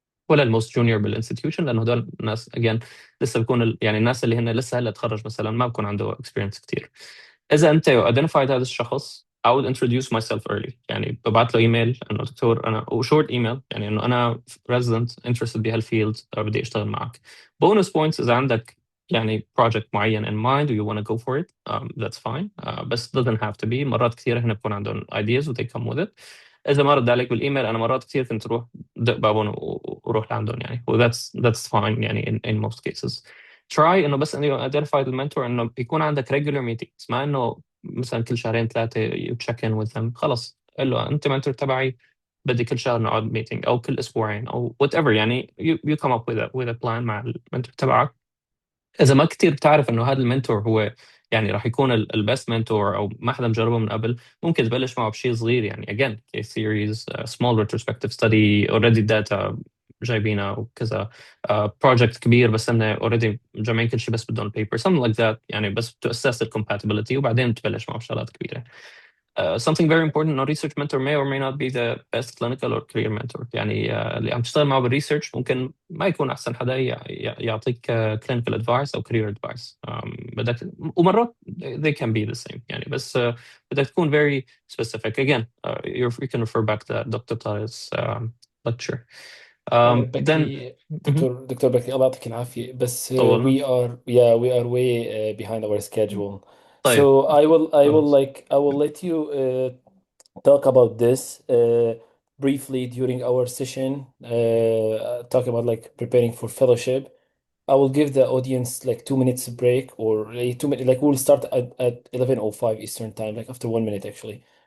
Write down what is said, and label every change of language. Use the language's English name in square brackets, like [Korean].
[Arabic] ولا الموست جونيور بالانستتيوشن، لانه هدول الناس اجين لسه بيكون يعني الناس اللي هن لسه هلا تخرج مثلا ما بكون عنده اكسبيرينس كثير. اذا انت identified هذا الشخص [English] I would introduce myself early، [Arabic] يعني ببعث له ايميل انه دكتور انا، وشورت ايميل، يعني انه انا resident interested بهالفيلد بدي اشتغل معك. [English] Bonus points اذا عندك يعني project معين in mind و you want to go for it, that's fine. بس doesn't have to be. [Arabic] مرات كثير هنا بكون عندهم [English] ideas و they come with it. [Arabic] اذا ما رد عليك بالايميل، انا مرات كثير كنت اروح دق بابهم وروح لعندهم يعني. [English] و that's fine يعني in most cases. [Arabic] try انه بس انه identify المنتور، انه يكون عندك [English] regular meetings، [Arabic] مع انه مثلا كل شهرين ثلاثه [English] you check in with them. [Arabic] خلص قل له انت منتور تبعي، بدي كل شهر نقعد ميتنج او كل اسبوعين او whatever يعني. [English] you come up with a plan [Arabic] مع المنتور تبعك. اذا ما كتير بتعرف انه هذا المنتور هو يعني راح يكون البست منتور او ما حدا مجربه من قبل، ممكن تبلش معه بشيء صغير يعني. [English] again case series, small retrospective study, already data [Arabic] جايبينها وكذا. project كبير بس انه already مجمعين كل شيء بس بدهم paper [English] something like that [Arabic] يعني، بس [English] to assess the compatibility [Arabic] وبعدين تبلش معه بشغلات كبيرة. [English] something very important, a research mentor may or may not be the best clinical or career mentor يعني. [Arabic] اللي عم تشتغل معه بالريسيرش ممكن ما يكون أحسن حدا يعطيك clinical advice أو career advice. بدك ومرات [English] they can be the same يعني. [Arabic] بس بدك تكون [English] very specific. Again, you can refer back to Dr. Tareq's lecture. Then [Arabic] بكري دكتور بكري، الله يعطيك العافية، بس طولنا. [English] we are way behind our schedule. [Arabic] طيب [English] So [Arabic] خلص. [English] I will let you talk about this briefly during our session, talk about like preparing for fellowship. I will give the audience like 2 minutes break, or 2 minutes, like we'll start at 11:05 Eastern time, like after 1 minute actually.